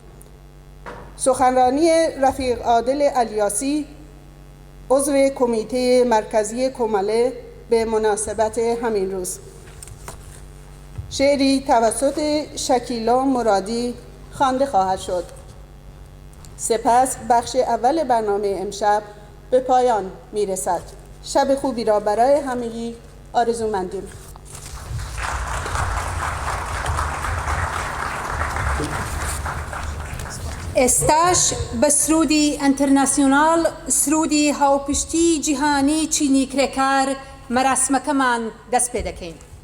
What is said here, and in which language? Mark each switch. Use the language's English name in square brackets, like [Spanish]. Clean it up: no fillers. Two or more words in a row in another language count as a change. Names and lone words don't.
[Persian] سخنرانی رفیق عادل الیاسی، عضو کمیته مرکزی کۆمەڵێ به مناسبت همین روز. شعری توسط شکیلا مرادی خوانده خواهد شد. سپس بخش اول برنامه امشب به پایان میرسد. شب خوبی را برای همگی آرزومندیم. [Central Kurdish] ئێستاش بە سرودی ئەنتەرناسیۆناڵ، سرودی هاوپشتی جیهانی چینی کرێکار مەراسمەکەمان دەست پێ دەکەین.